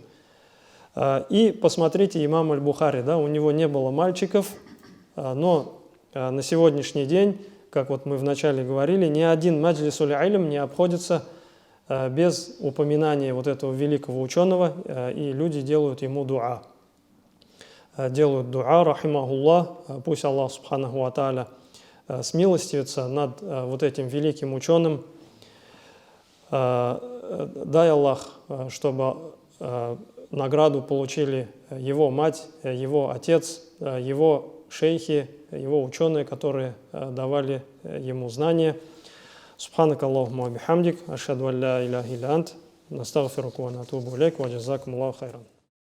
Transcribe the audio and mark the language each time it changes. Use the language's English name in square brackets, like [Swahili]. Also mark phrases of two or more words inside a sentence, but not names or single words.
[Russian] И посмотрите, имам Аль-Бухари, да, у него не было мальчиков, но на сегодняшний день, как вот мы вначале говорили, ни один [Arabic] مجلس العلم [Russian] не обходится без упоминания вот этого великого ученого, и люди делают ему дуа. Делают дуа, рахимахуллах, пусть Аллах [Arabic] سبحانه وتعالى [Russian] смилостивится над вот этим великим ученым. Дай Аллах, чтобы награду получили его мать, его отец, его шейхи, его ученые, которые давали ему знания. [Arabic] سبحانك اللهم وبحمدك أشهد أن لا إله إلا أنت نستغفرك ونتوب إليك وجزاكم الله خيرا.